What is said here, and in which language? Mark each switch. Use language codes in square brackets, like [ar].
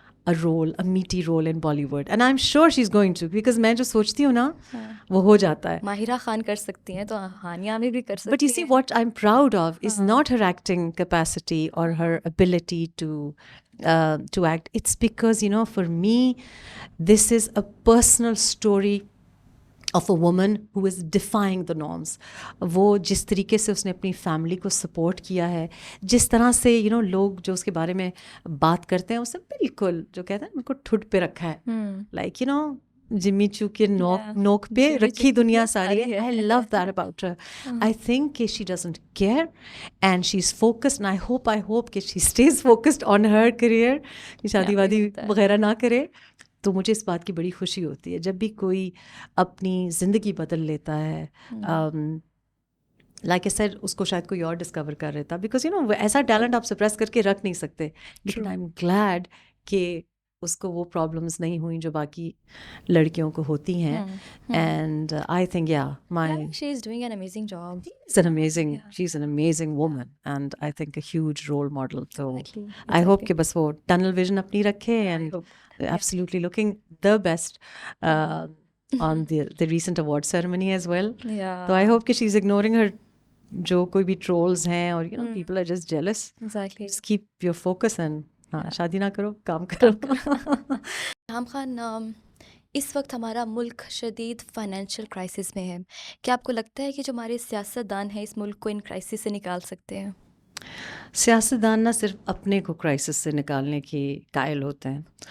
[en] a role, a meaty role in Bollywood, and I'm sure she's going to, because [ur] میں جو سوچتی ہوں نا وہ ہو جاتا ہے. ماہرہ خان کر سکتی ہیں تو ہانیہ عامر بھی کر سکتی ہیں. [en] But you see, what I'm proud of is not her acting capacity or her ability to act. It's because, you know, for me, this is a personal story of a woman who is defying the norms. [ur] وہ جس طریقے سے اس نے اپنی family کو support کیا ہے, جس طرح سے یو نو لوگ جو اس کے بارے میں بات کرتے ہیں اسے بالکل جو کہتے ہیں ان کو ٹھٹ پہ رکھا ہے, [en] like you know [ur] جمی چو کے نوک پہ رکھی دنیا ساری ہے. [en] I love that about her. I think کہ she doesn't care and she is focused, and I hope کہ she stays focused on her career, [ur] کہ شادی وادی وغیرہ نہ کرے. تو مجھے اس بات کی بڑی خوشی ہوتی ہے جب بھی کوئی اپنی زندگی بدل لیتا ہے. [en] like I said, [ur] اس کو شاید کوئی اور ڈسکور کر رہتا, [en] because you know [ur] ایسا ٹیلنٹ آپ سپریس کر کے رکھ نہیں سکتے. لیکن [en] I am glad [ur] کہ اس کو وہ پرابلمس نہیں ہوئیں جو باقی لڑکیوں کو ہوتی ہیں. [en] And I think she is doing an amazing job. she's an amazing woman and I think a huge role model. So I hope [ur] کہ بس وہ [en] tunnel vision [ur] اپنی رکھے [en] and absolutely looking the best on the recent award ceremony as well. So I hope کہ she's ignoring her [ur] جو کوئی بھی [en] trolls ہیں اور you know people are just jealous. Exactly. Just keep your focus and [ur] شادی نہ کرو, کام کرو. ریحام خان, اس وقت ہمارا ملک شدید فائنینشیل کرائسس میں ہے. کیا آپ کو لگتا ہے کہ جو ہمارے سیاست دان ہیں اس ملک کو ان کرائسس سے نکال سکتے ہیں؟ سیاستدان نہ صرف اپنے کو کرائسس سے نکالنے کی قائل ہوتے ہیں.